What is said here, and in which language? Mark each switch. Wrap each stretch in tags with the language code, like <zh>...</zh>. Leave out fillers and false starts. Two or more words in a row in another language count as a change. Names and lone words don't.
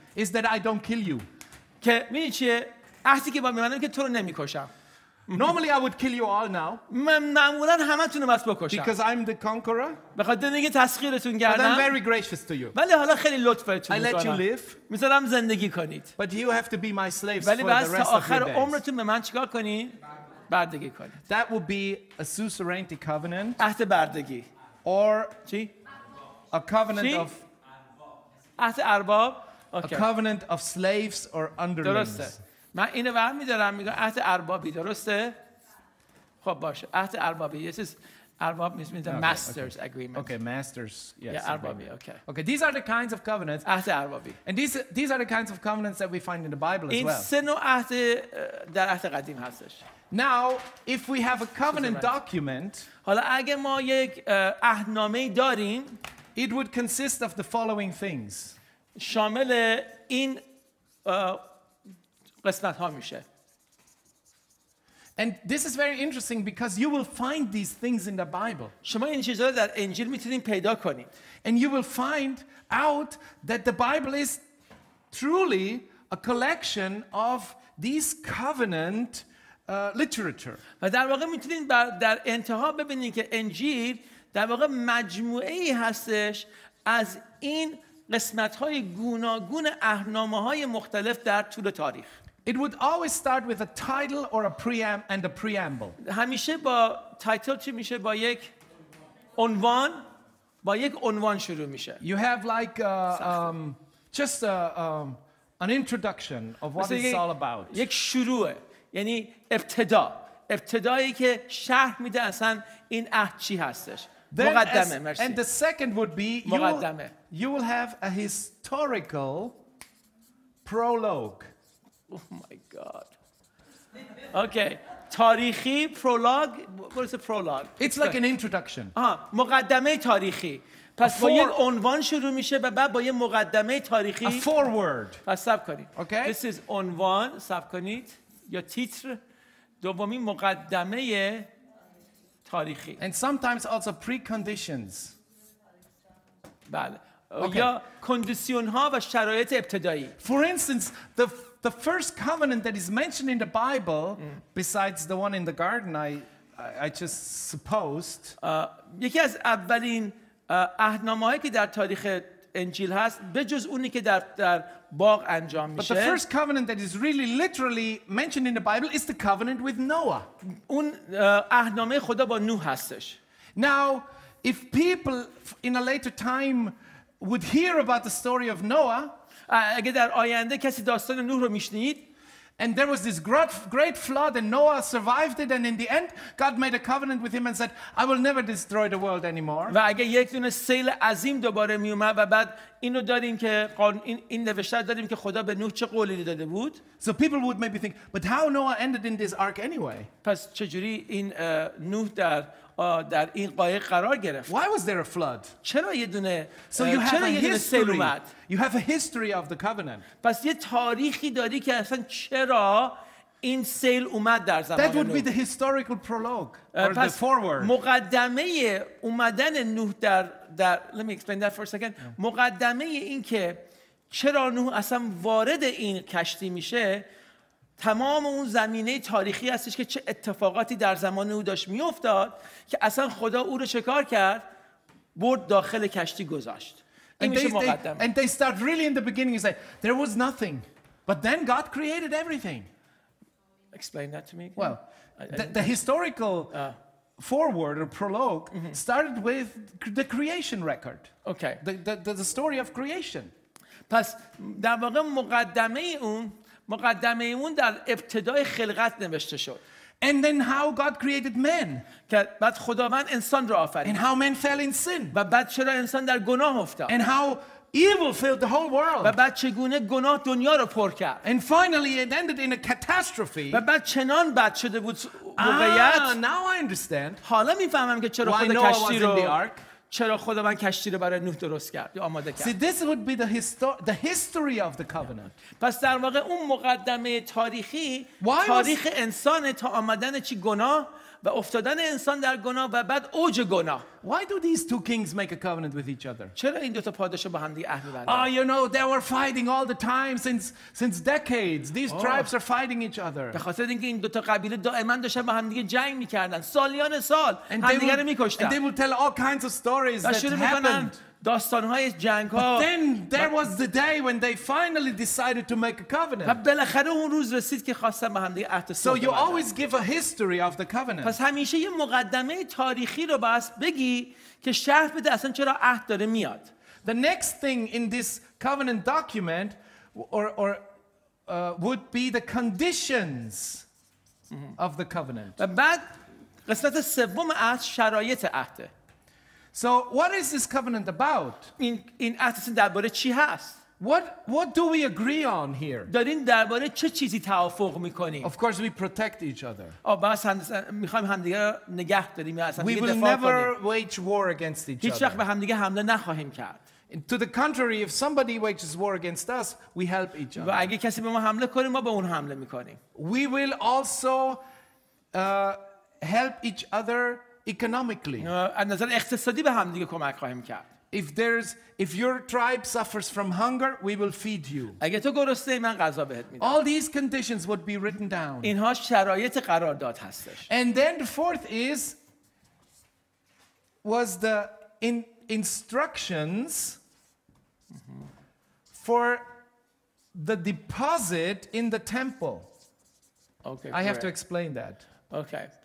<en>is that I don't kill you.</en> <fa>که می‌دونی چیه؟ عهدی که با می‌بندم که تو رو نمی‌کشم.</fa> <en>Normally I would kill you all now</en> <fa>من معمولاً همتون رو بس بکشم.</fa> <en>because I'm the conqueror.</en> <fa>به خاطر اینکه تسخیرتون</fa> <en>But I'm</en> <fa>کردم.</fa> <en>very gracious to you.</en> <fa>ولی حالا خیلی لطفتون</fa> <en>I let you</en> <fa>می‌کنم.</fa> <en>live,</en> <fa>می‌ذارم زندگی کنید.</fa> <en>but you have to be my slaves for</en> <fa>ولی</fa> <en>the</en> <fa>بعد تا</fa> <en>rest of</en> <fa>آخر</fa> <en>your days.</en> <fa>عمرتون به من چیکار کنید؟ بردگی کنید.</fa> <en>That would be a suzerainty covenant</en> <fa>عهد بردگی.</fa> <en>or</en> <fa>چی؟</fa> <en>a covenant</en> <fa>چی؟</fa> <en>of</en> <fa>عهد ارباب.</fa> <en>a اوکی. covenant of slaves or</en> <fa>درسته.</fa> <en>underlings.</en> <fa>من اینو برمی‌دارم میگم عهد اربابی درسته؟ خب باشه. عهد اربابی.</fa> <en>This is ارباب means a master's agreement. Okay, masters. Yes. Yeah, اربابی. Okay. Okay, these are the kinds of covenants,</en> <fa>عهد اربابی.</fa> <en>and these are the kinds of covenants that we find in the Bible as</en> <fa>این</fa> <en>well.</en> <fa>سه نوع عهد در عهد قدیم هستش.</fa> <en>Now, if we have a covenant document,</en> <fa>حالا اگه ما یک عهدنامه‌ای داریم</fa> <en>it would consist of the following things.</en> <fa>شامل این قسمت ها میشه.</fa> <en>And this is very interesting because you will find these things in the Bible.</en> <fa>شما این چیزها رو در انجیل میتونید پیدا کنید.</fa> <en>And you will find out that the Bible is truly a collection of these covenant literature.</en> <fa>و در واقع میتونید در انتها ببینید که انجیل در واقع مجموعه ای هستش از این قسمت های گوناگون عهدنامه‌های مختلف در طول تاریخ.</fa> <en>It would always start with a title or a preamble.</en> <fa>همیشه با تایتل چی میشه؟ با یک عنوان شروع میشه.</fa> <en>You have like just an introduction of what it's all about.</en> <fa>یک شروعه، یعنی ابتدایی که شرح میده اصلا این عهد چی هستش. مقدمه. مرسی.</fa> <en>And the second would be you will have a historical prologue. Oh my God. Okay. تاریخی prologue. What is a prologue? It's like an introduction.</en> <fa>مقدمه تاریخی. پس با یک عنوان شروع میشه و بعد با یک مقدمه تاریخی.</fa> <en>A foreword.</en> <fa>پس صبر کنید.</fa> <en>Okay. This is</en> <fa>عنوان. صبر کنید. یا تیتر. دومی مقدمه تاریخی.</fa> <en>And sometimes also preconditions.</en> <fa>بله. یا کندیسیون ها و شرایط ابتدایی.</fa> <en>For instance, the first covenant that is mentioned in the Bible, besides the one in the garden, I just supposed.</en> <fa>یکی از اولین عهدنامه‌هایی که در تاریخ انجیل هست به جز اونی که در باغ انجام</fa> <en>But the</en> <fa>میشه.</fa> <en>first covenant that is really literally mentioned in the Bible is the covenant with Noah.</en> <fa>اون عهدنامه خدا با نوح هستش.</fa> <en>Now, if people in a later time would hear about the story of Noah,</en> <fa>اگه در آینده کسی داستان نوح رو میشنید</fa> <en>and there was this great flood and Noah survived it, and in the end God made a covenant with him and said, I will never destroy the world anymore.</en> <fa>و اگه یک دونه سیل عظیم دوباره می اومد و بعد اینو داریم که این نوشته داریم که خدا به نوح چه قولی داده بود.</fa> <en>So people would maybe think, but how Noah ended in this ark anyway?</en> <fa>پس چجوری این نوح در این قایق قرار گرفت؟</fa> <en>Why was there a flood?</en> <fa>چرا یه دونه</fa> <en>So you have a</en> <fa>سیل</fa> <en>history.</en> <fa>اومد؟</fa> <en>You have a history of the covenant.</en> <fa>پس یه تاریخی داری که اصلا چرا این سیل اومد در زمان</fa> <en>That would be</en> <fa>نوح.</fa> <en>the historical prologue or the</en> <fa>پس</fa> <en>foreword.</en> <fa>مقدمه اومدن نوح در</fa> <en>let me explain that for a second.</en> <fa>مقدمه این که چرا نوح اصلا وارد این کشتی میشه تمام اون زمینه تاریخی هستش که چه اتفاقاتی در زمان او داشت میافتاد که اصلا خدا او رو چه کار کرد؟ برد داخل کشتی گذاشت. این میشه مقدمه.</fa> <en>And they start really in the beginning and say, there was nothing. But then God created everything. Explain that to me again. Well, the historical foreword or prologue started with the creation record. Okay. The story of creation.</en> <fa>پس در واقع مقدمه اون در ابتدای خلقت نوشته شد.</fa> <en>And then how God created man.</en> <fa>که بعد خداوند انسان را</fa> <en>And</en> <fa>آفرید</fa> <en>how man fell in sin.</en> <fa>و بعد چرا انسان در گناه افتاد</fa> <en>And how evil filled the whole</en> <fa>و</fa> <en>world.</en> <fa>بعد چگونه گناه دنیا رو پر کرد</fa> <en>And finally it ended in a catastrophe.</en> <fa>و بعد چنان بد شده بود موقعیت.</fa> <en>Now I understand</en> <fa>حالا میفهمم که چرا</fa> <en>why</en> <fa>خود</fa> <en>Noah was</en> <fa>کشتی</fa> <en>in</en> <fa>رو</fa> <en>the ark.</en> <fa>چرا خداوند کشتی رو برای نوح درست کرد یا آماده</fa> <en>See,</en> <fa>کرد.</fa> <en>this would be the history of the covenant.</en> <fa>پس در واقع اون مقدمه تاریخی</fa> <en>Why</en> <fa>تاریخ انسان تا آمدن چی گناه و افتادن انسان در گناه و بعد اوج گناه.</fa> <en>Why do these two kings make a covenant with each other?</en> <fa>چرا این دو تا پادشاه با هم دیگه عهد می‌بندن؟</fa> <en>Oh, you know, they were fighting all the time since decades. These tribes are fighting each other.</en> <fa>به خاطر اینکه این دو تا قبیله دائما داشتن با هم دیگه جنگ می‌کردن. سالیان سال همدیگه رو</fa> <en>And</en> <fa>می‌کشتن.</fa> <en>they will tell all kinds of stories</en> <fa>و</fa> <en>that</en> <fa>شروع می‌کنن</fa> <en>happened.</en> <fa>داستان‌های جنگ‌ها.</fa> <en>Then there was the day when they finally decided to make a</en> <fa>و</fa> <en>covenant.</en> <fa>بالاخره اون روز رسید که خواستن با هم دیگه عهد</fa> <en>So</en> <fa>صلح</fa> <en>you</en> <fa>ببندن.</fa> <en>always give a history of the covenant.</en> <fa>پس همیشه یه مقدمه تاریخی رو باید بگی که شرح بده اصلا چرا عهد داره میاد.</fa> <en>The next thing in this covenant document would be the conditions of the covenant.</en> <fa>و بعد قسمت سوم عهد شرایط عهده.</fa> <en>So what is this covenant about?</en> <fa>این عهد اصلا درباره چی هست؟ What do we agree on here? دارین درباره چه چیزی توافق میکنیم؟</fa> <en>Of course we protect each other.</en> <fa>بس میخوایم همدیگه رو نگه داریم یا اصلا</fa> <en>We</en> <fa>دیگه</fa> <en>will</en> <fa>دفاع</fa> <en>never</en> <fa>کنیم.</fa> <en>wage war against each</en> <fa>هیچ وقت به</fa> <en>other.</en> <fa>همدیگه حمله نخواهیم کرد.</fa> <en>To the contrary, if somebody wages war against us, we help each</en> <fa>و</fa> <en>other.</en> <fa>اگه کسی به ما حمله کنه ما به اون حمله میکنیم.</fa> <en>We will also help each other economically.</en> <fa>از نظر اقتصادی به همدیگه کمک خواهیم کرد.</fa> <en>If your tribe suffers from hunger, we will feed you.</en> <fa>اگه تو گرسنه‌ای من غذا بهت میدم.</fa> <en>All these conditions would be written down.</en> <fa>اینها شرایط قرارداد هستش.</fa> <en>And then the fourth was the instructions for the deposit in the temple. Okay. I have to explain that. Okay.</en>